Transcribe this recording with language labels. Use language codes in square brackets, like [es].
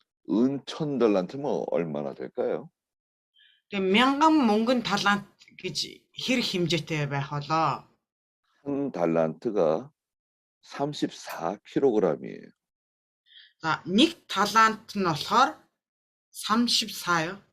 [ko] 은 1000달란트면 얼마나 될까요? [mn] Тэгээ 1000 мөнгөн талант гэж хэр хэмжээтэй байх болоо? [ko] 한 달란트가 34kg이에요. [mn] За нэг талант нь болохоор 34